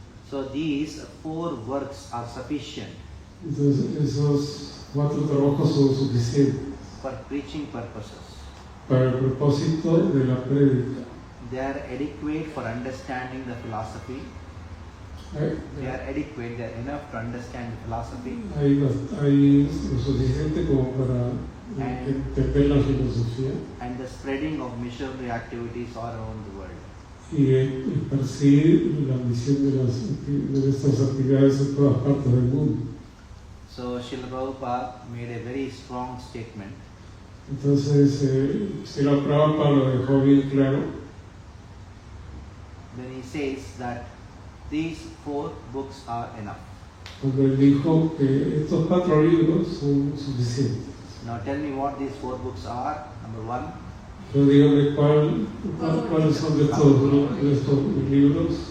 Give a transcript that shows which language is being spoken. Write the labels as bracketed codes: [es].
[en] So these 4 works are sufficient [es] Entonces esos 4 trabajos son suficientes [en] for preaching purposes. [es] para el propósito de la prédica. [en] They are adequate for understanding the philosophy. They are adequate, they are enough to understand the philosophy. [es] Hay lo suficiente como para entender la filosofía [en] And the spreading of missionary activities all around the world. [es] y esparcir la misión de estas actividades en todas partes del mundo. [en] So Srila Prabhupada made a very strong statement. [es] Entonces, Srila Prabhupada lo dejó bien claro [en] When he says that these 4 books are enough. [es] cuando él dijo que estos 4 libros son suficientes. [en] Now tell me what these 4 books are. Number 1, [es] Pero dígame cuáles son de estos libros.